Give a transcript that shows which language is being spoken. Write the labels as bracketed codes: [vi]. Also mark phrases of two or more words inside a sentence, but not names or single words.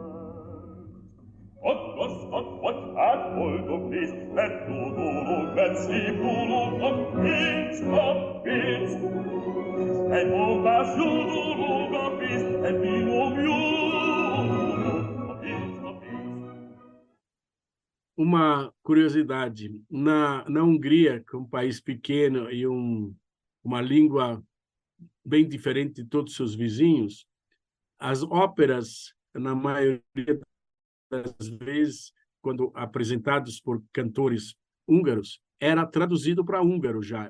[hu] Aggasztat vagy hát boldog lész, mert jó dolog, mert szép dolog, a pénz, a pénz. Egy bombás jó dolog, a pénz, egy finom jó dolog, a pénz, a pénz. [pt] Uma curiosidade, na Hungria, que é um país pequeno e uma língua bem diferente de todos os seus vizinhos, as óperas, na maioria das vezes, quando apresentados por cantores húngaros, era traduzido para húngaro já.